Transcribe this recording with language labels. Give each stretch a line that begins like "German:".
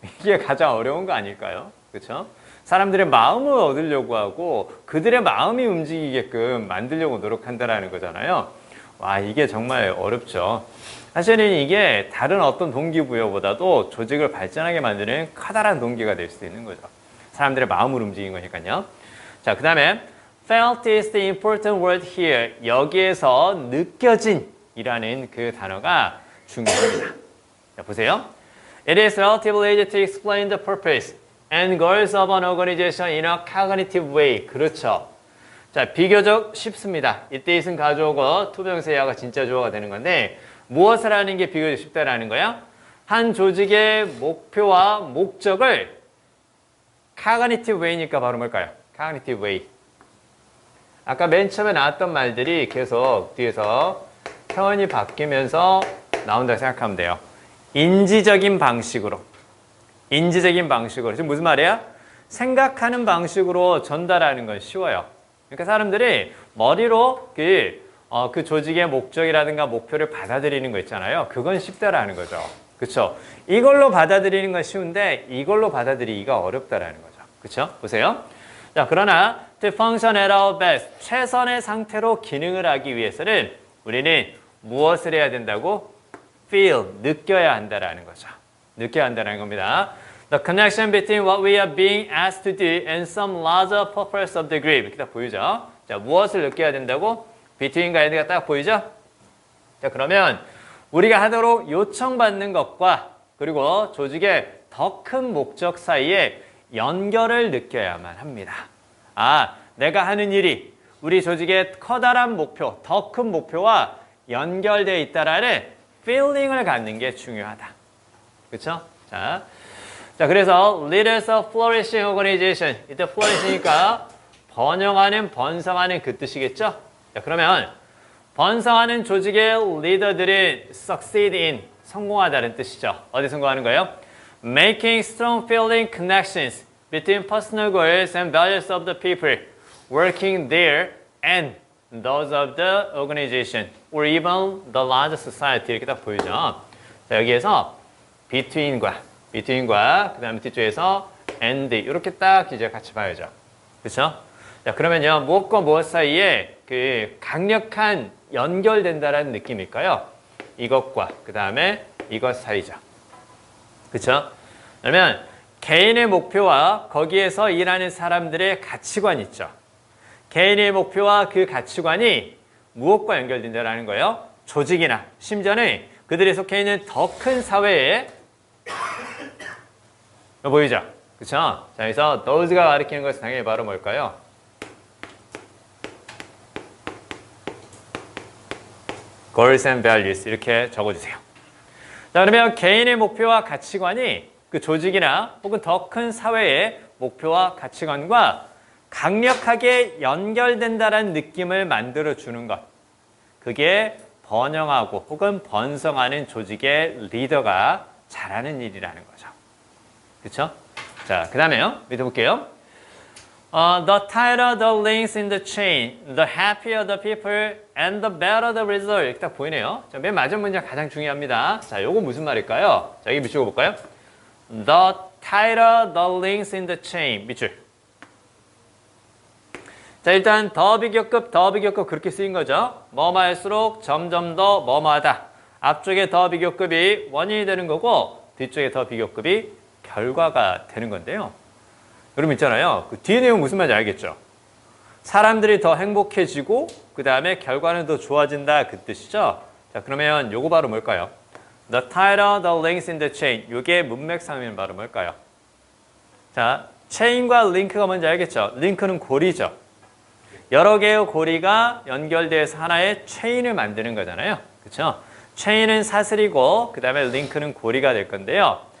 Korean: 이게 가장 어려운 거 아닐까요? 그렇죠? 사람들의 마음을 얻으려고 하고 그들의 마음이 움직이게끔 만들려고 노력한다는 거잖아요. 와, 이게 정말 어렵죠. 사실은 이게 다른 어떤 동기부여보다도 조직을 발전하게 만드는 커다란 동기가 될 수 있는 거죠. 사람들의 마음을 움직이는 거니까요. 자, 그 다음에
English: felt is the important word here.
Korean: 여기에서 느껴진 이라는 그 단어가 중요합니다. 자, 보세요.
English: It is relatively easy to explain the purpose and goals of an organization in a cognitive way.
Korean: 그렇죠. 자, 비교적 쉽습니다. 이때 is은 가져오고 투명세야가 진짜 주어가 되는 건데 무엇을 하는 게 비교적 쉽다라는 거야? 한 조직의 목표와 목적을
English: cognitive way
Korean: 니까 바로 뭘까요? cognitive way. 아까 맨 처음에 나왔던 말들이 계속 뒤에서 표현이 바뀌면서 나온다고 생각하면 돼요. 인지적인 방식으로. 인지적인 방식으로. 지금 무슨 말이야? 생각하는 방식으로 전달하는 건 쉬워요. 그러니까 사람들이 머리로 그 조직의 목적이라든가 목표를 받아들이는 거 있잖아요. 그건 쉽다라는 거죠. 그렇죠? 이걸로 받아들이는 건 쉬운데 이걸로 받아들이기가 어렵다라는 거죠. 그렇죠? 보세요. 자, 그러나
English: to function at our best,
Korean: 최선의 상태로 기능을 하기 위해서는 우리는 무엇을 해야 된다고? feel, 느껴야 한다라는 거죠. 느껴야 한다는 겁니다.
English: The connection between what we are being asked to do and some larger purpose of the group.
Korean: 이렇게 딱 보이죠? 자, 무엇을 느껴야 된다고? between과 and가 딱 보이죠? 자, 그러면 우리가 하도록 요청받는 것과 그리고 조직의 더 큰 목적 사이에 연결을 느껴야만 합니다. 아, 내가 하는 일이 우리 조직의 커다란 목표, 더 큰 목표와 연결되어 있다라는 feeling을 갖는 게 중요하다. 그렇죠? 자, 그래서
English: leaders of flourishing organization.
Korean: 이때 flourishing이니까 번영하는, 번성하는 그 뜻이겠죠? 자, 그러면 번성하는 조직의 리더들은
English: succeed in,
Korean: 성공하다는 뜻이죠. 어디 성공하는 거예요?
English: Making strong feeling connections between personal goals and values of the people working there and those of the organization or even the larger society.
Korean: 이렇게 딱 보이죠. 자, 여기에서 between과 그 다음에 뒤쪽에서 and 이렇게 딱 이제 같이 봐야죠. 그렇죠? 자, 그러면요, 무엇과 무엇 사이에 그 강력한 연결된다라는 느낌일까요? 이것과 그 다음에 이것 사이죠. 그렇죠? 그러면 개인의 목표와 거기에서 일하는 사람들의 가치관 있죠. 개인의 목표와 그 가치관이 무엇과 연결된다라는 거예요? 조직이나 심지어는 그들이 속해 있는 더 큰 사회에 보이죠? 그렇죠? 자, 그래서 those가 가리키는 것은 당연히 바로 뭘까요?
English: goals and values
Korean: 이렇게 적어주세요. 자, 그러면 개인의 목표와 가치관이 그 조직이나 혹은 더 큰 사회의 목표와 가치관과 강력하게 연결된다는 느낌을 만들어주는 것. 그게 번영하고 혹은 번성하는 조직의 리더가 잘하는 일이라는 거죠. 그렇죠? 자, 그 다음에요. 밑에 볼게요.
English: The tighter the links in the chain, the happier the people and the better the result.
Korean: 이렇게 딱 보이네요. 자, 맨 마지막 문장 가장 중요합니다. 자, 요거 무슨 말일까요? 자, 여기 비추고 볼까요? The
English: tighter the links in the chain.
Korean: 밑줄. 자, 일단 더 비교급 그렇게 쓰인 거죠. 뭐뭐할수록 점점 더 뭐뭐하다. 앞쪽에 더 비교급이 원인이 되는 거고 뒤쪽에 더 비교급이 결과가 되는 건데요. 여러분 있잖아요. 그 뒤에 내용 무슨 말인지 알겠죠? 사람들이 더 행복해지고 그 다음에 결과는 더 좋아진다 그 뜻이죠. 자, 그러면 요거 바로 뭘까요?
English: The tighter the links in the chain.
Korean: 요게 문맥상이면 바로 뭘까요? 자, 체인과 링크가 뭔지 알겠죠? 링크는 고리죠. 여러 개의 고리가 연결돼서 하나의 체인을 만드는 거잖아요. 그렇죠? 체인은 사슬이고 그 다음에 링크는 고리가 될 건데요.